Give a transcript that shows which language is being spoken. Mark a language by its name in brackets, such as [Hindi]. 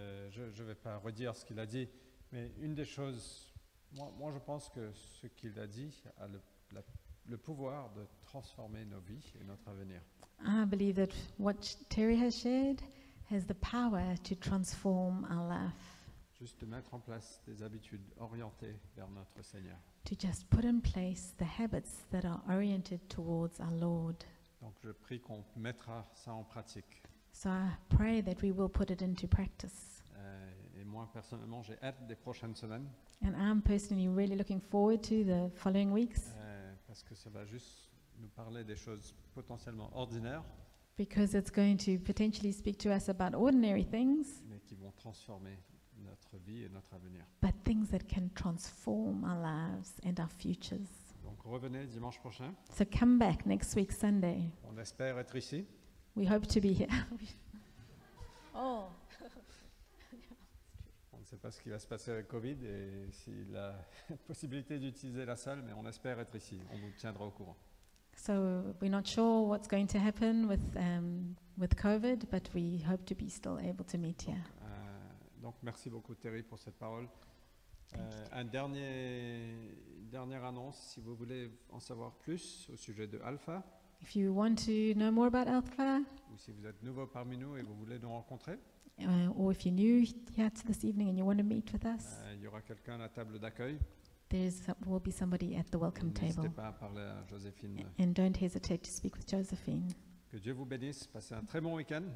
[French] Je ne vais pas redire ce qu'il a dit, mais une des choses, moi je pense que ce qu'il a dit a le pouvoir de transformer nos vies et notre avenir. [English] I believe that what Terry has shared has the power to transform our life, [French] Juste de mettre en place des habitudes orientées vers notre Seigneur. [English] to just put in place the habits that are oriented towards our Lord. [French] Donc je prie qu'on mettra ça en pratique. [English] So I pray that we will put it into practice. [French] Et moi personnellement, j'ai hâte des prochaines semaines [English] And I'm personally really looking forward to the following weeks [French] parce que ça va juste nous parler des choses potentiellement ordinaires, [English] because it's going to potentially speak to us about ordinary things, [French] mais qui vont transformer notre vie et notre avenir. [English] but things that can transform our lives and our futures. [French] Donc revenez dimanche prochain. [English] So come back next week, Sunday. [French] On espère être ici. [English] We hope to be here. Oh. [French] On ne sait pas ce qui va se passer avec Covid et s'il a la possibilité d'utiliser la salle, mais on espère être ici. On vous tiendra au courant. [English] So we're not sure what's going to happen with COVID, but we hope to be still able to meet here. [French] Donc merci beaucoup Terry pour cette parole. Une dernière annonce, si vous voulez en savoir plus au sujet de Alpha, [English] If you want to know more about Alpha, [French] ou si vous êtes nouveau parmi nous et vous voulez nous rencontrer, [English] or if you're new here to this evening and you want to meet with us, [French] il y aura quelqu'un à la table d'accueil. [English] will be somebody at the welcome [French] N'hésitez [English] table. [French] pas à parler à Joséphine. [English] And don't hesitate to speak with Josephine. [French] Que Dieu vous bénisse. Passez un très bon week-end.